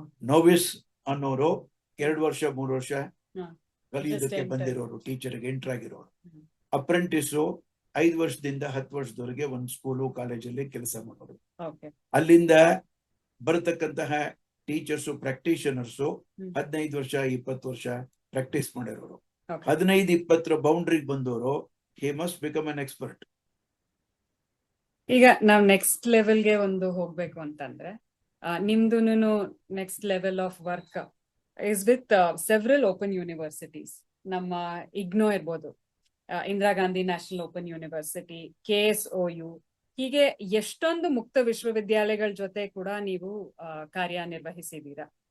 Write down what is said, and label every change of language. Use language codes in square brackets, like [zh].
[kn] ನೋವಿಸ್ ಅನ್ನೋರು 2 ವರ್ಷ 3 ವರ್ಷ ಕಲಿಯೋದಕ್ಕೆ ಬಂದಿರೋರು, ಟೀಚರ್ಗೆ ಎಂಟರ್ ಆಗಿರೋರು. ಅಪ್ರೆಂಟಿಸು 5 ವರ್ಷದಿಂದ 10 ವರ್ಷದವರೆಗೆ ಒಂದು ಸ್ಕೂಲು ಕಾಲೇಜಲ್ಲಿ ಕೆಲಸ ಮಾಡೋರು. ಅಲ್ಲಿಂದ ಬರತಕ್ಕಂತಹ ಟೀಚರ್ಸು, ಪ್ರಾಕ್ಟೀಷನರ್ಸು 15 ವರ್ಷ 20 ವರ್ಷ ಪ್ರಾಕ್ಟೀಸ್ ಮಾಡಿರೋರು. 15-20 ಬೌಂಡ್ರಿಗೆ ಬಂದವರು, [en] he must become an expert. [kn] ಈಗ ನಾವ್ ನೆಕ್ಸ್ಟ್ ಲೆವೆಲ್ಗೆ ಒಂದು ಹೋಗ್ಬೇಕು ಅಂತಂದ್ರೆ, ನಿಮ್ದುನು [en] Next level of work is with several open universities. [kn] ನಮ್ಮ IGNOU ಇರ್ಬೋದು, Indira Gandhi national open university, KSOU, ಹೀಗೆ ಎಷ್ಟೊಂದು ಮುಕ್ತ ವಿಶ್ವವಿದ್ಯಾಲಯಗಳ ಜೊತೆ ಕೂಡ ನೀವು ಕಾರ್ಯನಿರ್ವಹಿಸಿದೀರಾ.